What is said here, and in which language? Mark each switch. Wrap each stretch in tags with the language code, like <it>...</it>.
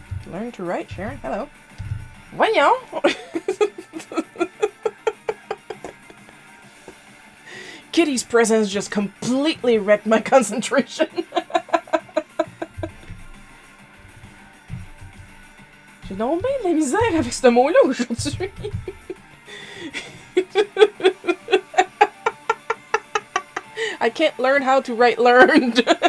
<en>Learn to write, Sharon. Hello.</en> <fr>Voyons.</fr> <en>Kitty's presence just completely wrecked my concentration.</en> <fr>J'ai donc bien de la misère avec ce mot-là aujourd'hui.</fr> <en>I can't learn how to write learned.</en>